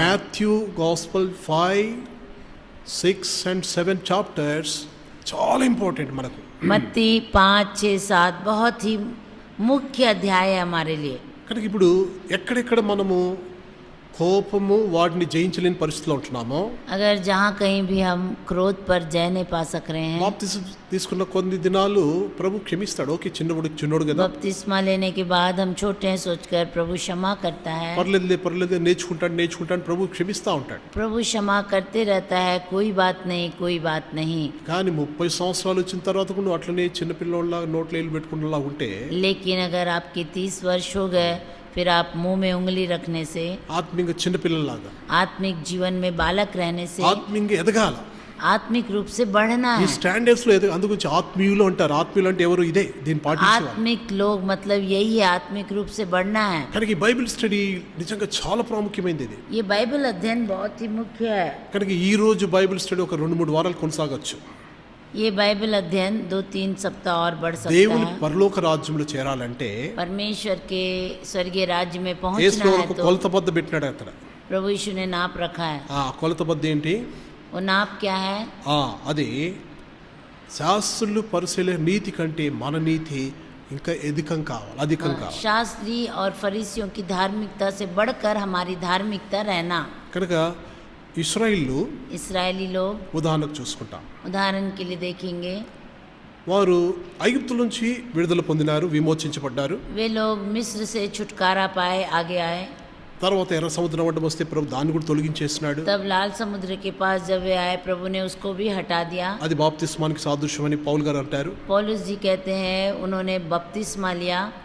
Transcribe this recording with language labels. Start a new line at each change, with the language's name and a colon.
English: Matthew gospel 5, 6 and 7 chapters
Telugu: చాలా important మనకు.
Hindi: मत्ती 5, 6, 7 बहुत ही मुख्य अध्याय है हमारे लिए।
Telugu: కనుక ఇప్పుడు ఎక్కడెక్కడ మనము కోపము వాటిని జయించలేని పరిస్థితిలో ఉంటున్నామో,
Hindi: अगर जहाँ कहीं भी हम क्रोध पर जय नहीं पा सक रहे हैं,
Telugu: బాప్తిసం తీసుకున్న కొన్ని దినాలు ప్రభు క్షమిస్తాడు. ఓకే, చిన్నోడు కదా,
Hindi: बपतिस्मा लेने के बाद हम छोटे हैं सोचकर प्रभु क्षमा करता है।
Telugu: పర్లేదు నేర్చుకుంటాను ప్రభు క్షమిస్తూ ఉంటాడు.
Hindi: प्रभु क्षमा करते रहता है, कोई बात नहीं।
Telugu: కానీ 30 సంవత్సరాలు వచ్చిన తర్వాత కూడా నువ్వు అట్లనే చిన్నపిల్లలా నోట్లో వేలు పెట్టుకునేలా ఉంటే,
Hindi: लेकिन अगर आपके 30 वर्ष हो गए फिर आप मुंह में उंगली रखने से,
Telugu: ఆత్మీయంగా చిన్నపిల్లలాగా
Hindi: आत्मिक जीवन में बालक रहने से,
Telugu: ఆత్మీయంగా ఎదగాల.
Hindi: आत्मिक रूप से बढ़ना
Telugu: ఈ
Hindi: है।
Telugu: స్టాండర్డ్స్ లో అందుగురించి ఆత్మీయులు అంటారు. ఆత్మీయులు అంటే ఎవరు? ఇదే దీన్ని పాటించేవారు.
Hindi: आत्मिक लोग मतलब यही है, आत्मिक रूप से बढ़ना है।
Telugu: కనుక ఈ బైబిల్ స్టడీ నిజంగా చాలా ప్రాముఖ్యమైనది ఇది.
Hindi: ये बाइबल अध्ययन बहुत ही मुख्य है।
Telugu: కనుక ఈ రోజు బైబిల్ స్టడీ ఒక 2-3 వారాలు కొనసాగొచ్చు.
Hindi: ये बाइबल अध्ययन 2-3 सप्ताह और बढ़ सकता
Telugu: దేవుని
Hindi: है।
Telugu: పరలోక రాజ్యంలో చేరాలంటే
Hindi: परमेश्वर के स्वर्गीय राज्य में
Telugu: యేసు
Hindi: पहुंचना है
Telugu: ఒక
Hindi: तो
Telugu: కొలత బద్ద పెట్టినాడు అక్కడ.
Hindi: प्रभु यीशु ने नाप रखा है।
Telugu: ఆ కొలత బద్ద ఏంటి?
Hindi: वो नाप क्या है?
Telugu: అది శాస్త్రులు పరిశీలన నీతి కంటే మన నీతి ఇంకా అధికం కావాలి.
Hindi: शास्त्री और फरीसियों की धार्मिकता से बढ़कर हमारी धार्मिकता रहना।
Telugu: కనుక ఇశ్రాయేలు
Hindi: इस्राएली लोग
Telugu: ఉదాహరణకు చూసుకుంటాం.
Hindi: उदाहरण के लिए देखेंगे,
Telugu: వారు ఐగుప్తు నుంచి విడుదల పొందినారు, విమోచించబడ్డారు.
Hindi: वे लोग मिस्र से छुटकारा पाए, आगे आए।
Telugu: తర్వాత ఎర్ర సముద్రం అడ్డం వస్తే ప్రభు దాన్ని కూడా తొలగించేసినాడు.
Hindi: तब लाल समुद्र के पास जब वे आए, प्रभु ने उसको भी हटा दिया।
Telugu: అది బాప్తిస్మానికి సాదృశ్యమని పౌలు గారు అంటారు.
Hindi: पौलुस जी कहते हैं उन्होंने बपतिस्मा लिया।